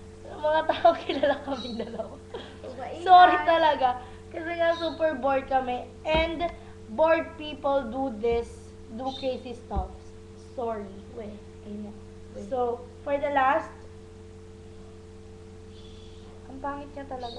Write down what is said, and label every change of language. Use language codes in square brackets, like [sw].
[tl] Mga taong kilala kaming dalawa. Sorry talaga. Kasi nga super bored kami. [en] And bored people do crazy stuff. Sorry. Wait. [tl] Ayun na. [en] So, for the last, [tl] ang pangit niya talaga.